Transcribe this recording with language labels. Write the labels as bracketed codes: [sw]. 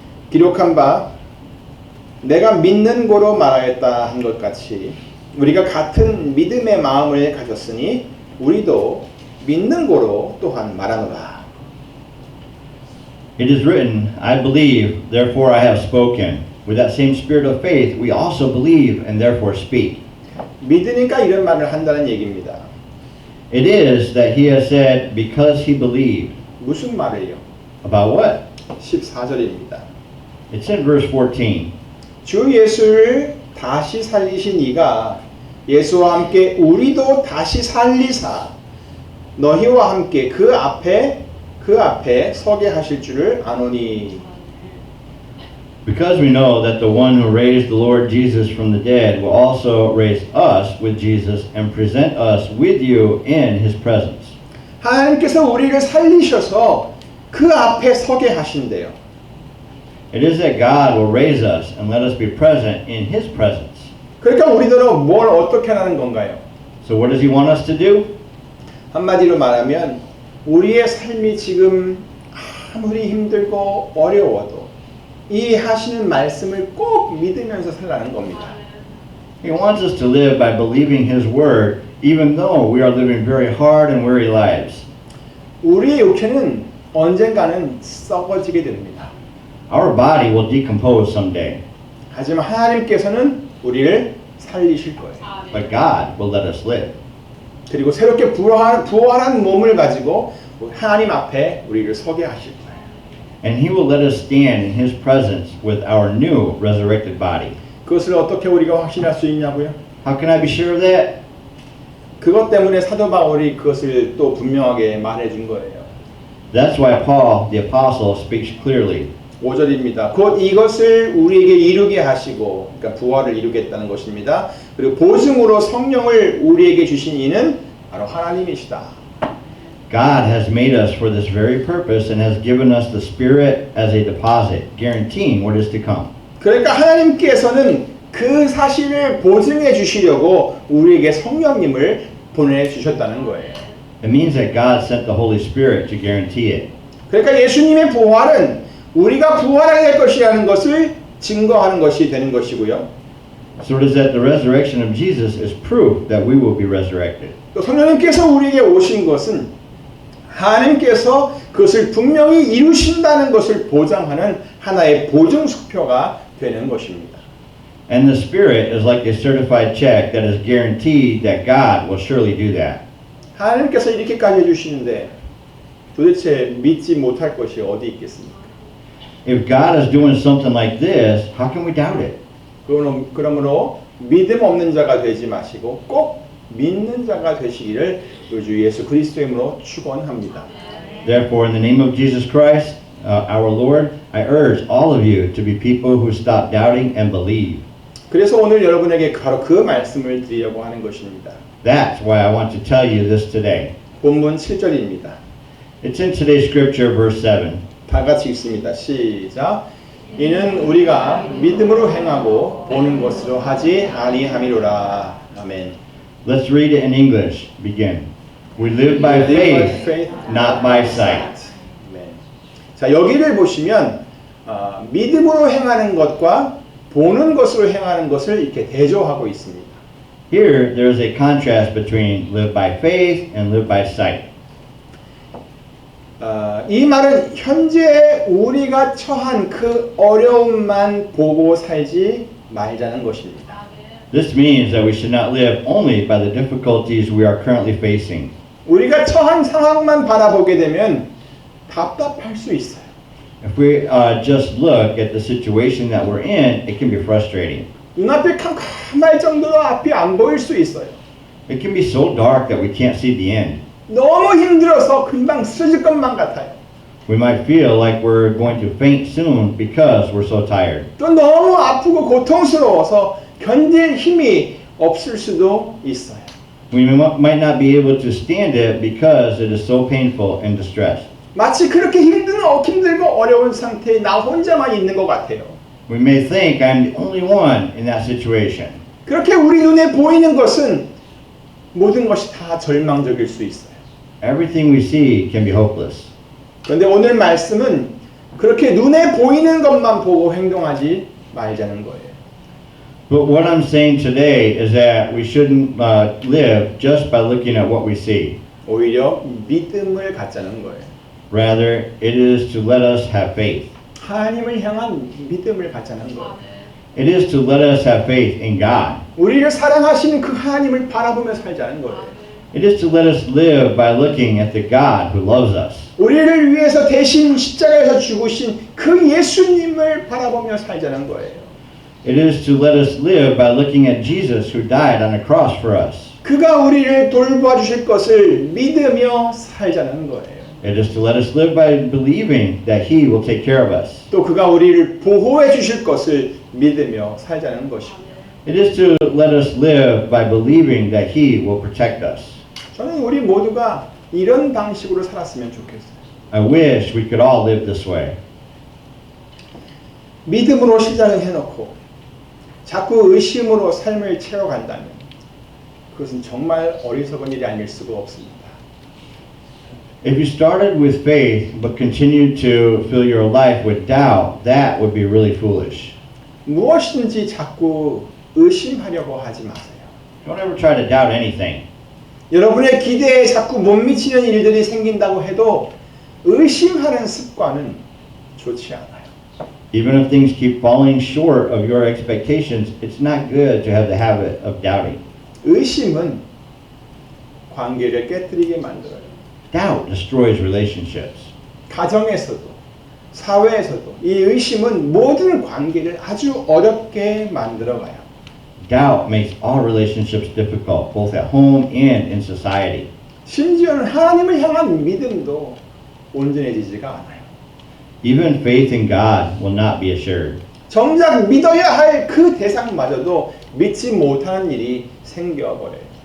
[ko] 기록한 바 내가 믿는 고로 말하였다 한 것 같이 우리가 같은 믿음의 마음을 가졌으니 우리도 믿는 고로 또한 말하노라. [en] It is written, I believe, therefore I have spoken. With that same spirit of faith, we also believe and therefore speak. [ko] 믿으니까 이런 말을 한다는 얘기입니다. [en] It is that he has said, because he believed. [ko] 무슨 말이에요? [en] About what? [ko] 14절입니다. [en] It's in verse 14. [ko] 주 예수를 다시 살리신 이가 예수와 함께 우리도 다시 살리사 너희와 함께 그 앞에 서게 하실 줄을 아노니. [en] Because we know that the one who raised the Lord Jesus from the dead will also raise us with Jesus and present us with you in his presence. [ko] 하나님께서 우리를 살리셔서 그 앞에 서게 하신대요. [en] It is that God will raise us and let us be present in His presence. [ko] 그러니까 우리들은 뭘 어떻게 하는 건가요? [en] So what does He want us to do? [ko] 한마디로 말하면 우리의 삶이 지금 아무리 힘들고 어려워도 이 하시는 말씀을 꼭 믿으면서 살라는 겁니다. [en] He wants us to live by believing His word, even though we are living very hard and weary lives. [ko] 우리의 육체는 언젠가는 썩어지게 됩니다. [en] Our body will decompose someday, [ko] 하지만 하나님께서는 우리를 살리실 거예요. [en] but God will let us live. [ko] 그리고 새롭게 부활한 몸을 가지고 하나님 앞에 우리를 서게 하실 거예요. [en] And He will let us stand in His presence with our new resurrected body. [ko] 그것을 어떻게 우리가 확신할 수 있냐고요? [en] How can I be sure of that? [ko] 그것 때문에 사도 바울이 그것을 또 분명하게 말해준 거예요. [en] That's why Paul, the apostle, speaks clearly. [ko] 5절입니다. 곧 이것을 우리에게 이루게 하시고, 그러니까 부활을 이루겠다는 것입니다. 그리고 보증으로 성령을 우리에게 주신 이는 바로 하나님이시다. [en] God has made us for this very purpose and has given us the Spirit as a deposit, guaranteeing what is to come. [ko] 그러니까 하나님께서는 그 사실을 보증해 주시려고 우리에게 성령님을 보내주셨다는 거예요. [en] It means that God sent the Holy Spirit to guarantee it. [ko] 그러니까 예수님의 부활은 우리가 부활하게 될 것이라는 것을 증거하는 것이 되는 것이고요. [en] So it is that the resurrection of Jesus is proof that we will be resurrected. [ko] 또 성령님께서 우리에게 오신 것은 하나님께서 그것을 분명히 이루신다는 것을 보장하는 하나의 보증 수표가 되는 것입니다. [en] And the Spirit is like a certified check that is guaranteed that God will surely do that. [ko] 하나님께서 이렇게까지 해주시는데 도대체 믿지 못할 것이 어디 있겠습니까? [en] If God is doing something like this, how can we doubt it? [ko] 그러므로 믿음 없는 자가 되지 마시고 꼭 믿는 자가 되시기를 우리 주 예수 그리스도의 이름으로 축원합니다. [en] Therefore, in the name of Jesus Christ, our Lord, I urge all of you to be people who stop doubting and believe. [ko] 그래서 오늘 여러분에게 바로 그 말씀을 드리려고 하는 것입니다. [en] That's why I want to tell you this today. [ko] 본문 7절입니다. [en] It's in today's scripture, verse 7. [ko] 다 같이 읽습니다. 시작. 이는 우리가 믿음으로 행하고 보는 것으로 하지 아니함이로라. 아멘. [en] Let's read it in English. Begin. We live by faith, not by sight. [ko] 아멘. 자, 여기를 보시면 믿음으로 행하는 것과 보는 것으로 행하는 것을 이렇게 대조하고 있습니다. [en] Here, there's a contrast between live by faith and live by sight. [ko] 이 말은 현재 우리가 처한 그 어려움만 보고 살지 말자는 것입니다. [en] This means that we should not live only by the difficulties we are currently facing. [ko] 우리가 처한 상황만 바라보게 되면 답답할 수 있어요. [en] If we just look at the situation that we're in, it can be frustrating. [ko] 눈앞이 캄캄할 정도로 앞이 안 보일 수 있어요. [en] It can be so dark that we can't see the end. [ko] 너무 힘들어서 금방 쓰러질 것만 같아요. [en] We might feel like we're going to faint soon because we're so tired. [ko] 또 너무 아프고 고통스러워서 견딜 힘이 없을 수도 있어요. [en] We might not be able to stand it because it is so painful and distressed. [ko] 마치 그렇게 힘들고 어려운 상태에 나 혼자만 있는 것 같아요. [en] We may think I'm the only one in that situation. [ko] 그렇게 우리 눈에 보이는 것은 모든 것이 다 절망적일 수 있어요. [en] Everything we see can be hopeless. [ko] 그런데 오늘 말씀은 그렇게 눈에 보이는 것만 보고 행동하지 말자는 거예요. [en] But what I'm saying today is that we shouldn't live just by looking at what we see. [ko] 오히려 믿음을 갖자는 거예요. [en] Rather, it is to let us have faith. [ko] 하나님을 향한 믿음을 갖자는 거예요. [en] It is to let us have faith in God. [ko] 우리를 사랑하시는 그 하나님을 바라보며 살자는 거예요. [en] It is to let us live by looking at the God who loves us. [ko] 우리를 위해서 대신 십자가에서 죽으신 그 예수님을 바라보며 살자는 거예요. [en] It is to let us live by looking at Jesus who died on a cross for us. [ko] 그가 우리를 돌봐주실 것을 믿으며 살자는 거예요. [en] It is to let us live by believing that He will take care of us. [ko] 또 그가 우리를 보호해 주실 것을 믿으며 살자는 것입니다. [en] It is to let us live by believing that He will protect us. [ko] 저는 우리 모두가 이런 방식으로 살았으면 좋겠어요. [en] I wish we could all live this way. [ko] 믿음으로 시작을 해놓고 자꾸 의심으로 삶을 채워간다면 그것은 정말 어리석은 일이 아닐 수가 없습니다. [en] If you started with faith but continued to fill your life with doubt, that would be really foolish. [ko] 무엇이든지 자꾸 의심하려고 하지 마세요. [en] Don't ever try to doubt anything. [ko] 여러분의 기대에 자꾸 못 미치는 일들이 생긴다고 해도 의심하는 습관은 좋지 않아요. [en] Even if things keep falling short of your expectations, it's not good to have the habit of doubting. [ko] 의심은 관계를 깨뜨리게 만들어요. [en] Doubt destroys relationships. [ko] 가정에서도 사회에서도 이 의심은 모든 관계를 아주 어렵게 만들어가요. [en] Doubt makes all relationships difficult, both at home and in society. [ko] 심지어는 하나님을 향한 믿음도 온전해지지가 않아요. [en] Even faith in God will not be assured. [ko] 정작 믿어야 할 그 대상마저도 믿지 못하는 일이 생겨버려요.